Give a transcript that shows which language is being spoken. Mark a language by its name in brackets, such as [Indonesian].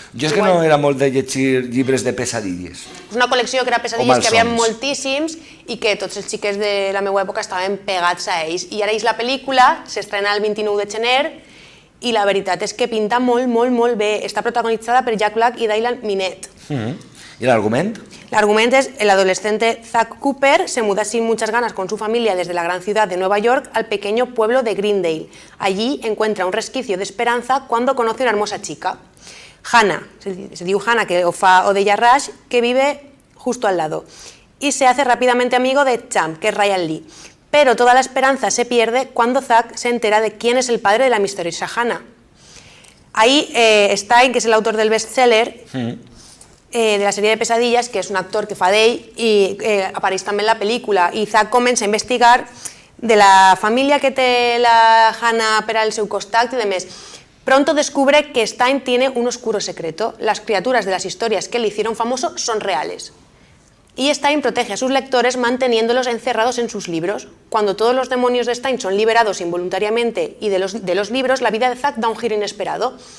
[Catalan] Jo és que no era molt de llegir llibres de pesadilles. És una col·lecció que era pesadilles, que hi havia moltíssims i que tots els xiquets de la meva època estaven pegats a ells. I ara és la pel·lícula, s'estrena el 29 de gener, i la veritat és que pinta molt, molt, molt bé. Està protagonitzada per Jack Black i Dylan Minnette. [Spanish] ¿Y el argumento? El argumento es: el adolescente Zack Cooper se muda sin muchas ganas con su familia desde la gran ciudad de Nueva York al pequeño pueblo de Greendale. Allí encuentra un resquicio de esperanza cuando conoce a una hermosa chica, Hannah, [Catalan] se diu Hannah, que ho fa Odeya Rush, [Spanish] que vive justo al lado, y se hace rápidamente amigo de Champ, que es Ryan Lee. Pero toda la esperanza se pierde cuando Zack se entera de quién es el padre de la misteriosa Hannah. Ahí Stein, que es el autor del bestseller, [Catalan] de la sèrie de pesadilles, que és un actor que fa d'ell i apareix també en la pel·lícula, i Zack comença a investigar de la família que té la Hannah per al seu costat i demés. [Spanish] Pronto descubre que Stein tiene un oscuro secreto. Las criaturas de las historias que le hicieron famoso son reales. Y Stein protege a sus lectores manteniéndolos encerrados en sus libros. Cuando todos los demonios de Stein son liberados involuntariamente y de los libros, la vida de Zack da un giro inesperado.